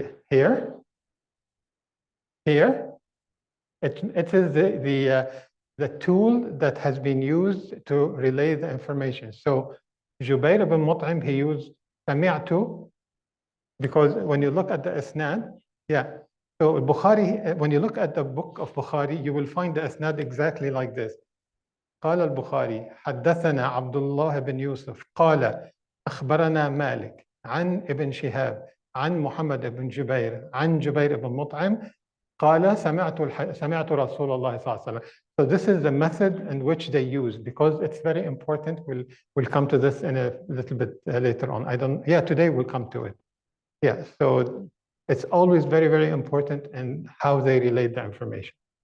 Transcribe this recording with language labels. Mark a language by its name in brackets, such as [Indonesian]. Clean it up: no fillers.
[English] Here, it is the tool that has been used to relay the information. So Jubair ibn Mut'im, he used sami'tu, because when you look at the isnad, so Bukhari, when you look at the book of Bukhari, you will find the isnad exactly like this. [Arabic] قال البخاري حدثنا عبد الله بن يوسف قال أخبرنا مالك عن ابن شهاب عن محمد بن جبير عن جبير بن مطعم قال سمعت رسول الله صلى الله عليه وسلم. [English] So this is the method in which they use, because it's very important. We'll come to this in a little bit later on. Today we'll come to it. So it's always very, very important in how they relate the information.